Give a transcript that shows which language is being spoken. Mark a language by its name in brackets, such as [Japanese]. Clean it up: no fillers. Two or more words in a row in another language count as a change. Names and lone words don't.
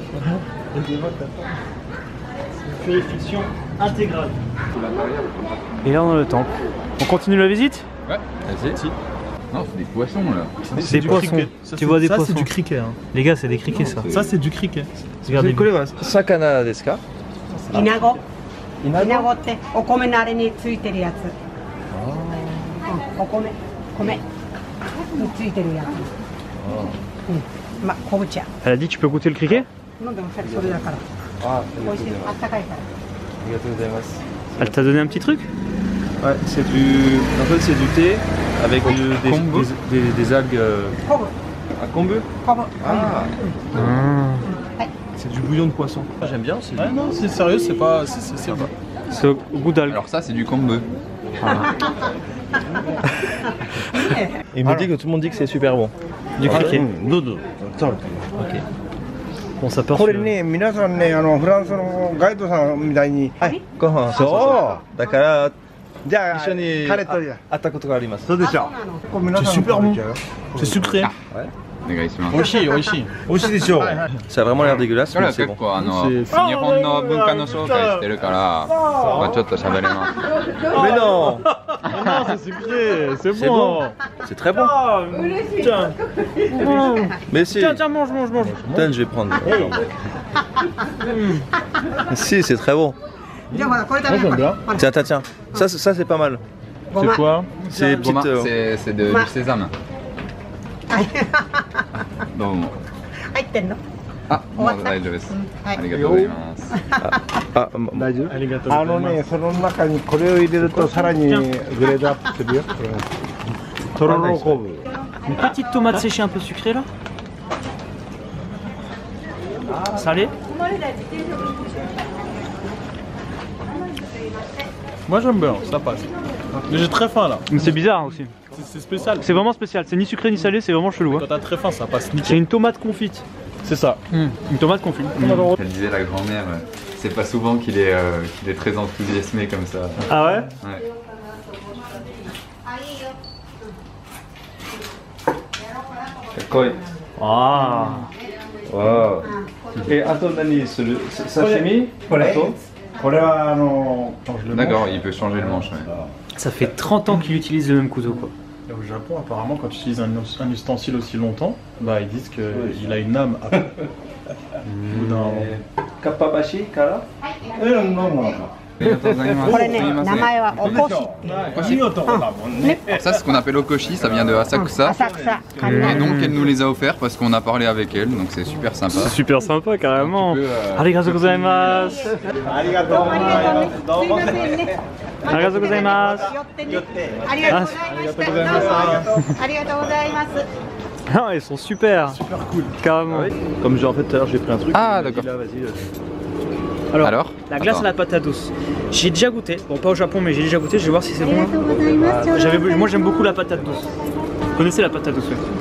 [French] Purification intégrale. Et là on a le temple. On continue la visite? Ouais, vas-y. Non, c'est des poissons là. C'est des poissons. Tu vois des poissons. Ça c'est du criquet. Hein. Les gars, c'est des criquets ça. Ça c'est du criquet. Regardez. [Japanese] 魚ですか? Inago. Inagoってお米のあれについてるやつ。お米についてるやつ。ま、昆布茶。 [French] Elle a dit tu peux goûter le criquet? [Japanese] 飲んでもそれだから。美味しい。あったかいから。 [French] Elle t'a donné un petit truc? Ouais, c'est du. En fait, c'est du thé avec des algues. Kombu. Ah, kombu? Kombu. Ah. C'est du bouillon de poisson. J'aime bien. Ouais, non, c'est sérieux, c'est pas. C'est au goût d'algue. Alors, ça, c'est du kombu. Il me dit que tout le monde dit que c'est super bon. Du criquet. Ok. Bon, ça peut. [Japanese] これね、皆さんね、フランスのガイドさんみたいに。はい。ご飯。そうだから。じゃあ、一緒に会ったことがあります。そうでしょ。これ皆さん [French] C'est super bon. C'est sucré. Ouais. [Japanese] お願いします。美味しい、美味しい。美味しいでしょ。 [French] Ça a vraiment l'air dégueulasse, [Japanese] これ [French] mais [Japanese] は [French] c'est [Japanese] 結 [French] bon. [Japanese] 構日本の文化の紹介してるから、まあちょっと喋れます。 [French] Mais non. Non, c'est sucré, c'est C'est bon. C'est très bon. Tiens. Mais si. Tiens, mange. Putain, je vais prendre. Si, c'est très bon. [Japanese] じゃあほらこれ食べるから。 [French] Tiens. Ça c'est pas mal. C'est quoi? C'est Goma, petite. c'est du sésame. [Japanese] どうも。入ってんの？あ、もう大丈夫です。はいありがとうございます。 [French] Ah, [Japanese] 大丈夫。ありがとうございます。ね、その中にこれを入れるとさらにグレードアップするよ。これとろろ昆布。 [French] Une petite tomate séchée un peu sucrée là. Salée. Moi j'aime bien, ça passe. Mais j'ai très faim là. Mais c'est bizarre aussi. C'est spécial. C'est vraiment spécial. C'est ni sucré ni salé, c'est vraiment chelou. Quand t'as très faim, ça passe C'est nickel. une tomate confite. C'est ça. Une tomate confite. Elle disait la grand-mère, c'est pas souvent qu'il est très enthousiasmé comme ça. Ah ouais? Ouais. Ah. Wow. Et attends, [Japanese] 何、刺身? これは [French] D'accord, il peut changer le manche. Ouais. Ça fait 30 ans qu'il utilise le même couteau quoi. Et au Japon, apparemment, quand tu utilises un ustensile aussi longtemps, bah ils disent qu'il a une âme après. Au bout d'un moment. Kappabashi, [Japanese] kara? これね、名前はおこしっていう。 [French] Ça, c'est ce qu'on appelle Okoshi, ça vient de Asakusa. [Japanese] 浅草。 [French] Et donc elle nous les a offerts parce qu'on a parlé avec elle, donc c'est super sympa. C'est super sympa carrément. [Japanese] ありがとうございます。ありがとうございます. [French] Ah, ils sont super. Super cool. Carrément. Comme en fait tout à l'heure j'ai pris un truc. Ah d'accord. Là, vas-y. Alors, la glace à la patate douce. J'ai déjà goûté, bon pas au Japon mais j'ai déjà goûté, je vais voir si c'est bon. Moi j'aime beaucoup la patate douce. Vous connaissez la patate douce?